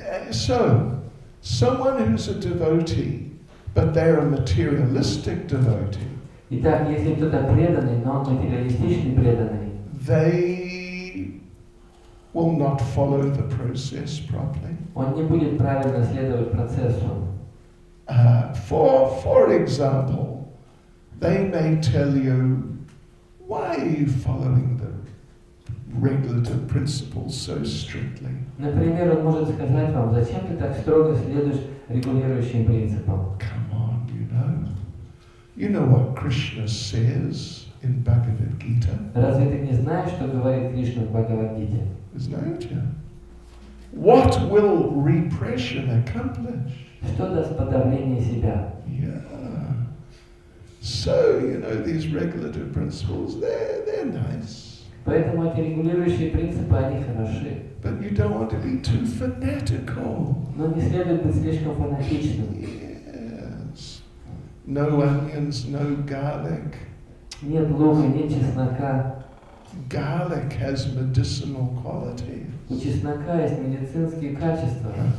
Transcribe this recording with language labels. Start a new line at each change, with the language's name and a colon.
English: So, someone who's a devotee, but they're a materialistic devotee,
Russian: Итак, если кто-то преданный, но он материалистичный преданный,
English: they will not follow the process properly.
Russian: он не будет правильно следовать процессу.
English: For example, they may tell you, why are you following the regulative principles so strictly?
Russian: Например, он может сказать вам, зачем ты так строго следуешь регулирующим принципам?
English: Come on, you know what Krishna says in Bhagavad Gita?
Russian: Разве ты не знаешь, что говорит Кришна в Бхагавад-гите?
English: Don't you? What will repression accomplish?
Russian: Что даст подавление себя?
English: Yeah. So, these regulative principles, they're nice.
Russian: Поэтому эти регулирующие принципы, они хороши.
English: But you don't want to be too fanatical.
Russian: Но не следует быть слишком фанатичным.
English: Yes. No onions, no garlic.
Russian: Нет лука, нет чеснока.
English: Garlic has medicinal qualities.
Russian: У чеснока есть медицинские качества.